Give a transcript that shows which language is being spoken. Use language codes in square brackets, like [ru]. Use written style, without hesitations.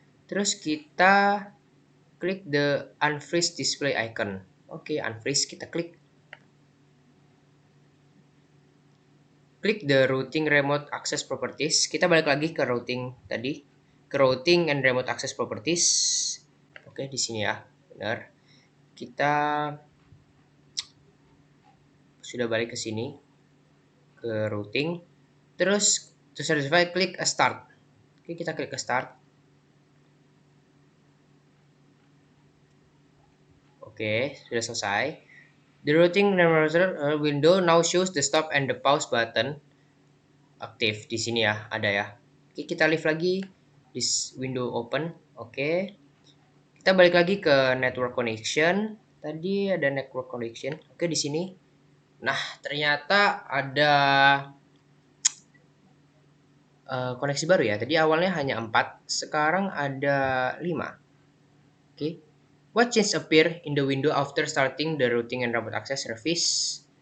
[id] Terus kita klik [en] the unfreeze display icon. [id] Oke, unfreeze kita klik. Klik [en] the routing remote access properties. [id] Kita balik lagi ke routing tadi. [en] Ke routing and remote access properties. [id] Oke, di sini ya. Benar. Kita sudah balik ke sini. Ke routing. Terus to satisfy klik a start. Oke, kita klik ke start. Oke, sudah selesai. [en] The routing window now shows the stop and the pause button [id] aktif di sini ya, ada ya. Oke, kita leave lagi [en] this window open. [id] Oke. Kita balik lagi ke network connection. Tadi ada network connection. Oke, di sini. Nah, ternyata ada koneksi baru ya. Tadi awalnya hanya 4, sekarang ada 5. Oke. [en] What change appear in the window after starting the routing and remote access service?